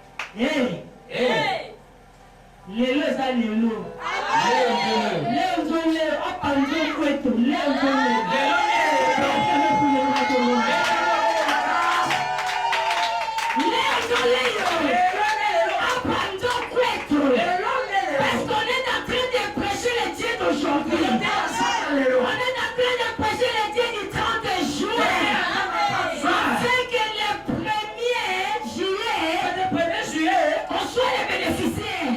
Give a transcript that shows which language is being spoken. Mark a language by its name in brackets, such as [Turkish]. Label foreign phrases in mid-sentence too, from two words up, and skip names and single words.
[Lingala] Hey. Lelo eza lelo. [Swahili] Leo nzo leo. Apa nzo kwetu. Leo nzo leo. Leo nzo leo. Apa nzo kwetu. [French] Parce qu'on est en train de prêcher les dieux d'aujourd'hui. On est en train de prêcher les dieux du 30 juin. C'est que le 1er juillet, on soit les bénéficiaires.